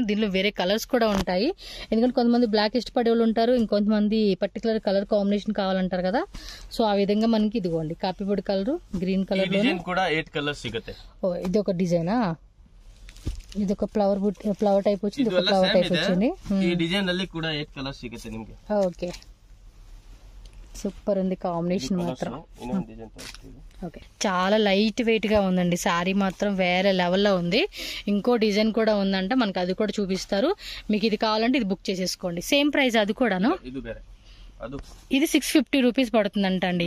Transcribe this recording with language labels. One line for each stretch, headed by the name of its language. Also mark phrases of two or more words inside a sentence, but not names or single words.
Telugu: దీనిలో వేరే కలర్స్ కూడా ఉంటాయి, ఎందుకంటే కొంతమంది బ్లాక్ ఇష్టపడే వాళ్ళు ఉంటారు, ఇంకొంతమంది
English: particular colour combination
Telugu: కావాలంటారు కదా. సో ఆ విధంగా మనకి ఇదిగోండి కాపీ పొడి కలర్,
English: green colour
Telugu: లో
Kannada: ಕೂಡ 8 ಕಲರ್ಸ್ ಸಿಗುತ್ತೆ.
Telugu: ఓ ఇది ఒక డిజైనా, ఇది ఒక
English: flower type
Telugu: వచ్చింది, ఒక
English: flower type
Telugu: వచ్చింది.
Kannada: ಈ ಡಿಸೈನ್ ಅಲ್ಲಿ ಕೂಡ 8 కలర్స్ ಸಿಗುತ್ತೆ ನಿಮಗೆ.
Telugu: ఓకే, సూపర్ ఉంది కాంబినేషన్ మాత్రం. ఓకే, చాలా
English: light weight
Telugu: గా ఉందండి శారీ మాత్రం, వేరే లెవెల్లో ఉంది. ఇంకో డిజైన్ కూడా ఉందంట, మనకి అది కూడా చూపిస్తారు. మీకు ఇది కావాలంటే ఇది బుక్ చేసేసుకోండి.
English: same price
Telugu: అది కూడాను. ఇది 650 రూపీస్ పడుతుందంట అండి.